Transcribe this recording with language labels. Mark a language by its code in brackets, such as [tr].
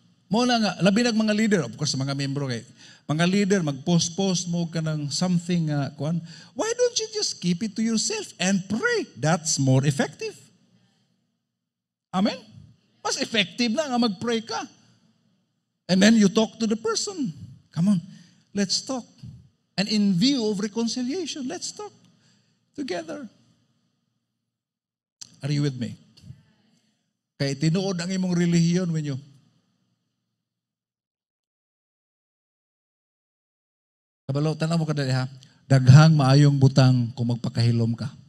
[ceb] Mo na nga, labi nag mga leader, [en] of course, [ceb] mga membro kay, mga leader, mag-post-post mo ka ng something, kuan. [en] Why don't you just keep it to yourself and pray? That's more effective. Amen? [ceb] Mas effective na nga mag-pray ka. [en] And then you talk to the person. Come on, let's talk. And in view of reconciliation, let's talk together. Are you with me? [ceb] Kaya tinuod ang imong relihiyon [en] when you [ceb] kabalo, tanaw mo ka dali ha. Daghang maayong butang kung magpakahilom ka.